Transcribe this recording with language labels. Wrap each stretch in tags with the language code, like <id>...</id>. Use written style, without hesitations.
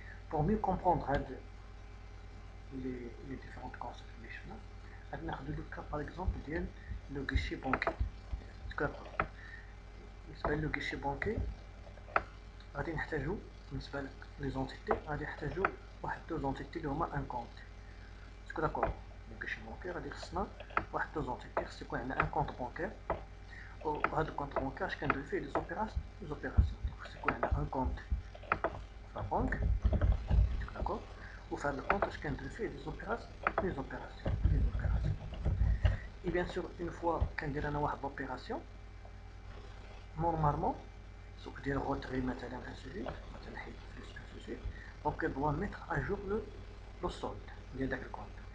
<fr>Pour mieux comprendre les différentes concepts, on a le cas par exemple le guichet bancaire. Le guichet bancaire,</fr> <ar>غادي نحتاجو بالنسبة les entités غادي نحتاجو واحد</ar> <fr>deux entités</fr> <ar>اللي هما un compte. اسكو داكور</ar> <fr>le guichet bancaire</fr> <ar>غادي خصنا واحد deux entités خص يكون عندنا</ar> <fr>un compte bancaire</fr> <ar>وهذا الكونت بانكير اش كندير فيه لي زوبيراسيون. خص يكون عندنا un compte في la banque,</ar> <fr>d'accord, ou faire le compte</fr> <ar>اش كندير فيه les opérations.</ar> <fr>Et bien sûr une fois</fr> <ar>كندير انا واحد</ar> <fr>l'opération normalement</fr> <ar>سوق ديال</ar> <fr>retrait مثلا ainsi de suite</fr> <ar>مثلا حيد فلوس</ar> <fr>ainsi de suite, donc elle doit mettre à jour le solde</fr> <ar>ديال داك الكونت.</ar>